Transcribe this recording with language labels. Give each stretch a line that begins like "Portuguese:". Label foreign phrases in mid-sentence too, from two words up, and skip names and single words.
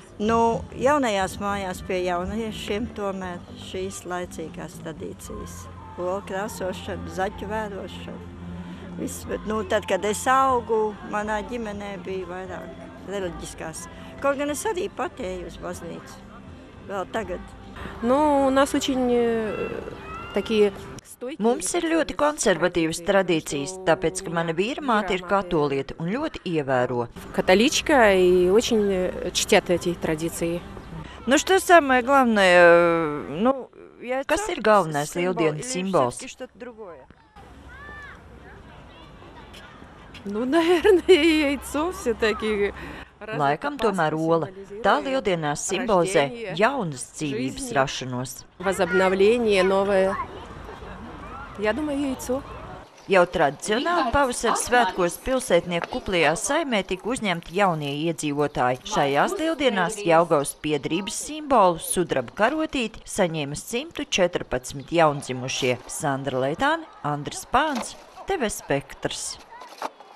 Latvian: Jaunajās mājās pie jauniešiem tomēr šīs laicīgās tradīcijas. Olu krāsošana, zaķu vērošana. Viss, bet tad, kad es augu, manā ģimenē bija vairāk reliģiskās. Kaut gan es arī pati eju uz baznīcu. Vēl tagad.
Russian: У нас очень такие...
Latvian: Mums ir ļoti konservatīvas tradīcijas, tāpēc, ka mana vīramāte ir katoliete un ļoti ievēro.
Russian: Католичка и очень чтят эти традиции. Что самое главное,
Latvian: kas ir galvenais lieldienu simbols?
Russian: Наверное, яйцо все-таки.
Latvian: Laikam tomēr ola. Tā lieldienās simbolizē jaunas dzīvības rašanos.
Russian: Возобновление новое. Я думаю, яйцо.
Latvian: Jau tradicionāli pavasaras svētkos pilsētnieku kuplajā saimē tika uzņemti jaunie iedzīvotāji. Šajās lieldienās Jelgavas piederības simbolu sudraba karotīti saņēma 114 jaundzimušie. Sandra Leitāne, Andris Pāns, TV Spektrs.